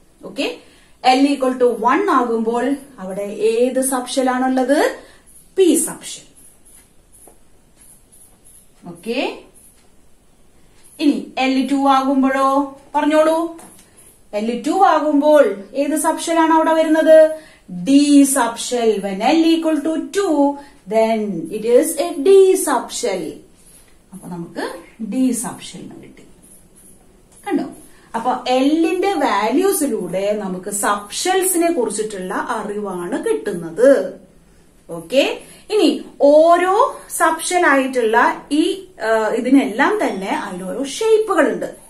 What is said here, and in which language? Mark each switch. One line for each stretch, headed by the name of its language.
Malayalam: Okay, L equal to 1 ആകുമ്പോൾ അവിടെ ഏത് സബ്ഷെൽ ആണുള്ളത്? P subshell. ഓക്കെ, ഇനി L2 ആകുമ്പോഴോ പറഞ്ഞോളൂ. L2 ആകുമ്പോൾ ഏത് സബ്ഷെൽ ആണ് അവിടെ വരുന്നത്? D subshell.
English: When L equal to 2, then it is a D subshell.
Malayalam: അപ്പൊ നമുക്ക് ഡി സബ്ഷെൽ കിട്ടി. കണ്ടോ? അപ്പൊ എല്ലിന്റെ വാല്യൂസിലൂടെ നമുക്ക് സബ്ഷെൽസിനെ കുറിച്ചിട്ടുള്ള അറിവാണ് കിട്ടുന്നത്. ഓക്കെ, ഇനി ഓരോ സബ്ഷെൽ ആയിട്ടുള്ള ഈ ഇതിനെല്ലാം തന്നെ അതിനോരോ ഷേപ്പുകളുണ്ട്.